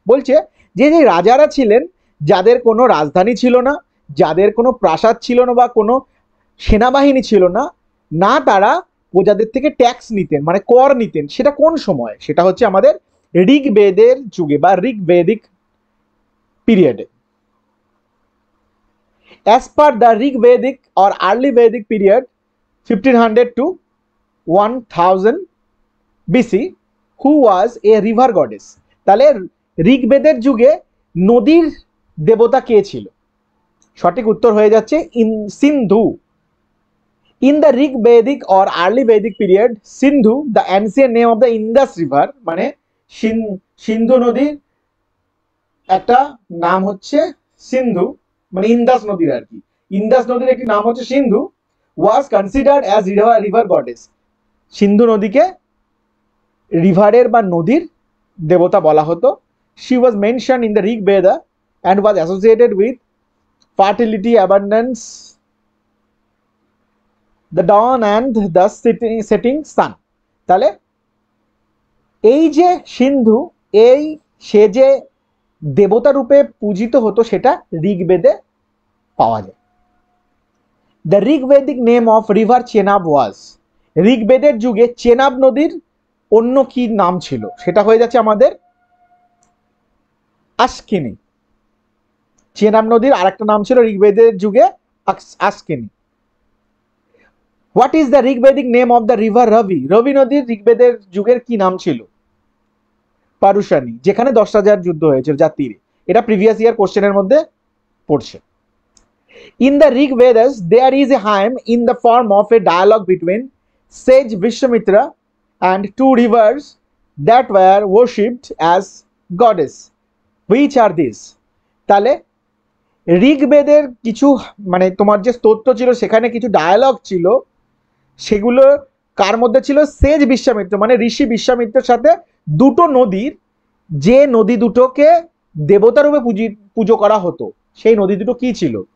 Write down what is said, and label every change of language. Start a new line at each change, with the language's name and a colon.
Bangla: বলছে যে যে রাজারা ছিলেন, যাদের কোনো রাজধানী ছিল না, যাদের কোনো প্রাসাদ ছিল না বা কোনো সেনাবাহিনী ছিল না, না তারা প্রজাদের থেকে ট্যাক্স নিতেন, মানে কর নিতেন। সেটা কোন সময়? সেটা হচ্ছে আমাদের ঋগ্বেদের যুগে বা ঋগ্বেদিক পিরিয়ডে।
English: As per the Rigvedic or early Vedic period 1500 to 1000 BC, who was a river goddess?
Bangla: তাহলে ঋগ্বেদের যুগে নদীর দেবতা কে ছিল? সঠিক উত্তর হয়ে যাচ্ছে সিন্ধু।
English: In the Rigvedic or early Vedic period, Sindhu, the ancient name of the Indus River,
Bangla: মানে সিন্ধু নদীর একটা নাম হচ্ছে সিন্ধু, মানে ইন্দাস নদীর আর কি। ইন্দাস নদীর একটি নাম হচ্ছে সিন্ধু।
English: was considered as river goddess।
Bangla: সিন্ধু নদীকে রিভারের বা নদীর দেবতা বলা হতো।
English: She was mentioned in the Rig Veda and was associated with fertility, abundance, the dawn and the setting sun।
Bangla: তাহলে এই যে সিন্ধু, সে যে দেবতা রূপে পূজিত হতো, সেটা ঋগ্বেদে পাওয়া যায়।
English: The Rigvedic name of river Chenab was.
Bangla: ঋগ্বেদের যুগে চেনাব নদীর অন্য কি নাম ছিল? সেটা হয়ে যাচ্ছে আমাদের আস্কিনি। চেনাব নদীর আরেকটা নাম ছিল ঋগ্বেদের যুগে আস্কিনি।
English: What is the Rigvedic name of the river Ravi?
Bangla: রবি নদীর ঋগ্বেদের যুগের কি নাম ছিল? পারুশানি, যেখানে 10 রাজার যুদ্ধ হয়েছিল যার তীরে। এটা প্রিভিয়াস ইয়ার কোশ্চেনের মধ্যে পড়ছে।
English: In the Rig Vedas, there is a hymn in the form of a dialogue between sage Vishwamitra and 2 rivers that were worshipped as goddess. Which are these?
Bangla: তাহলে ঋগ্বেদের কিছু, মানে তোমার যে স্তোত্র ছিল সেখানে কিছু ডায়ালগ ছিল, সেগুলো কার মধ্যে ছিল? সেজ বিশ্বামিত্র, মানে ঋষি বিশ্বামিত্রের সাথে দুটো নদীর, যে নদী দুটোকে দেবতা রূপে পুজো করা হতো, সেই নদী দুটো কি ছিল?